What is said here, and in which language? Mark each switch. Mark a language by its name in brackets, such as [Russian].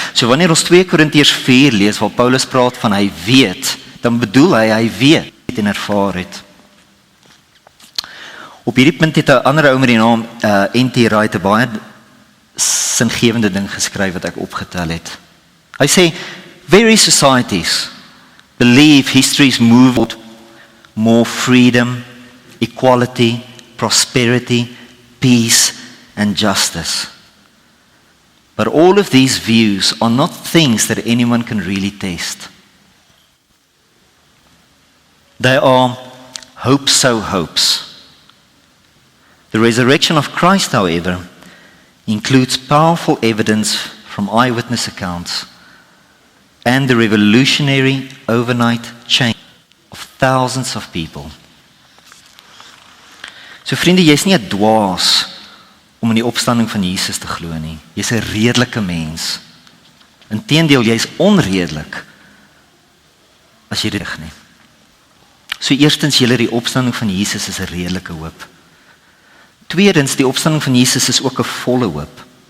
[Afrikaans] So wanneer ons 2 Korintiërs 4 lees, waar Paulus praat van hy weet, dan bedoel hy weet en ervaar het. Op hierdie punt het 'n ander ou met die naam N.T. Wright 'n baie singewende ding geskryf wat ek opgetel het. Hy sê, [English] various societies believe histories move toward more freedom, equality, prosperity, peace, and justice. But all of these views are not things that anyone can really taste. They are hopes. The resurrection of Christ, however, includes powerful evidence from eyewitness accounts and the revolutionary overnight change of thousands of people. [Afrikaans] So vriende, jy's nie 'n dwaas om in die opstanding van Jesus te glo nie. Jy's 'n redelike mens. Inteendeel, jy's onredelik as jy dit reg nie. So eerstens, julle, die opstanding van Jesus is 'n redelike hoop. Tweedens, die opstanding van Jesus is ook 'n volle hoop.